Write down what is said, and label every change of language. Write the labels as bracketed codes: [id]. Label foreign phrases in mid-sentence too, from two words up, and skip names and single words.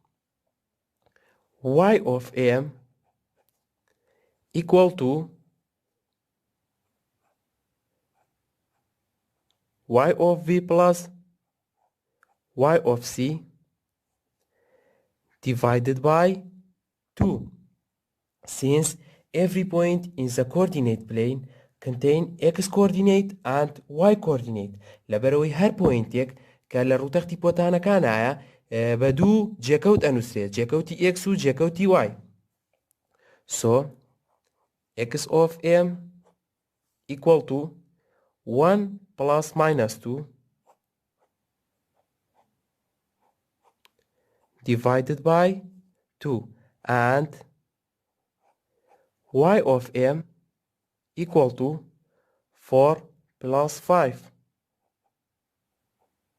[en] y of m equal to y of v plus y of c divided by 2, since every point in the coordinate plane contain x coordinate and y coordinate. [ckb] لەبەرەوەی هەر پۆینتێک کە لە ڕوتەختی پۆتانەکانایە بە دوو جێکەوت ئەنووسرێت، جێکەوتی x و جێکەوتی y. [en] So x of m equal to 1 plus minus 2 divided by 2, and y of m equal to 4 plus 5.